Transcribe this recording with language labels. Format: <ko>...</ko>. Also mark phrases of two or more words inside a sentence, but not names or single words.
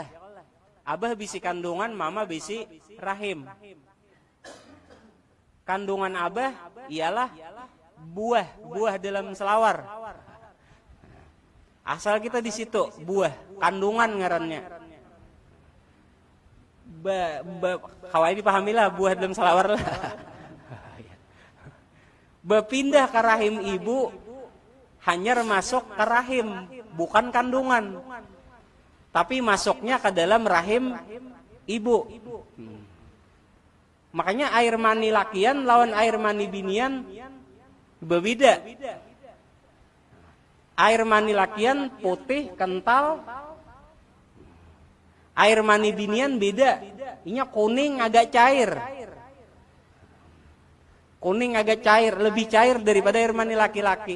<bjn>Abah bisi kandungan, mama bisi rahim. Kandungan abah ialah buah dalam selawar. Asal kita di situ, buah, kandungan ngarannya. Kawai dipahamilah, buah dalam selawar lah.</bjn> <id>Berpindah ke rahim ibu, hanya masuk ke rahim, bukan kandungan. Tapi masuknya ke dalam rahim ibu.</id> <bjn>Makanya air mani lakian lawan air mani binian berbeda. Air mani lakian putih, kental. Air mani binian beda.</bjn> <id>Ini kuning agak cair. Kuning agak cair, lebih cair daripada air mani laki-laki.</id>